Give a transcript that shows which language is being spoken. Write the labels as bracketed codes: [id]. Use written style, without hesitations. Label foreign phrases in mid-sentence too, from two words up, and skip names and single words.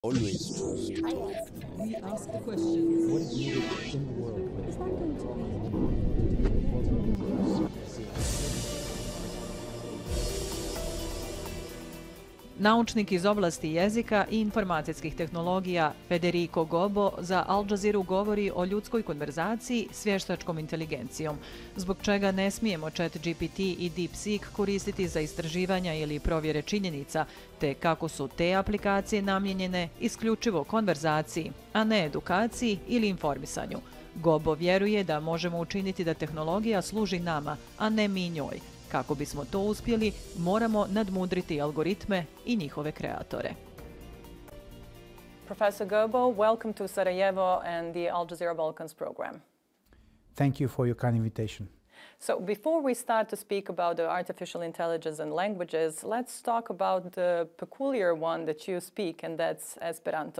[en] Always trust. We ask the questions. What is needed in the world? Is that going to [bs] Naučnik iz oblasti jezika i informacijskih tehnologija Federico Gobbo za Al Jazeeru govori o ljudskoj konverzaciji s vještačkom inteligencijom, zbog čega ne smijemo ChatGPT i DeepSeek koristiti za istraživanja ili provjere činjenica, te kako su te aplikacije namijenjene isključivo konverzaciji, a ne edukaciji ili informisanju. Gobbo vjeruje da možemo učiniti da tehnologija služi nama, a ne mi njoj. Kako bismo to uspjeli, moramo nadmudriti algoritme i njihove kreatore. [en] Professor Gobbo, welcome to Sarajevo and the Al Jazeera Balkans program. Thank you for your kind invitation. So before we start to speak about the artificial intelligence and languages, let's talk about the peculiar one that you speak, and that's Esperanto.